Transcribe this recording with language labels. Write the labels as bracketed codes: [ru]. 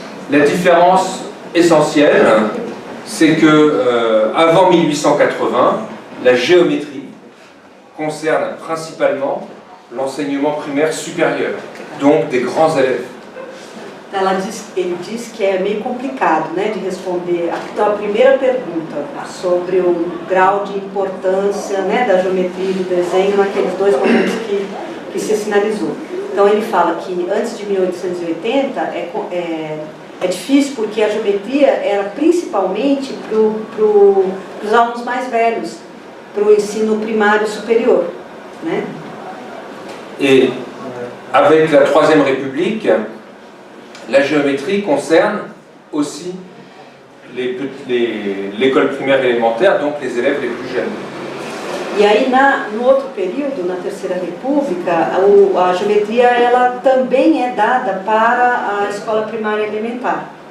[fr] La différence essentiel, c'est que avant 1880, la géométrie concerne principalement l'enseignement primaire supérieur, donc des grands élèves. [pt] Ele diz que é meio complicado, né, de responder. Aqui está a primeira pergunta sobre o grau de importância, né, da geometria e do desenho naqueles dois momentos que se sinalizou. Então ele fala que antes de 1880 é difícil porque a geometria era principalmente para os alunos mais velhos, para o ensino primário superior, né? [fr] Et avec la Troisième République, la géométrie concerne aussi l'école primaire élémentaire, donc les élèves les plus jeunes. [pt] E aí, no outro período, na Terceira República, a geometria ela também é dada para a escola primária elementar.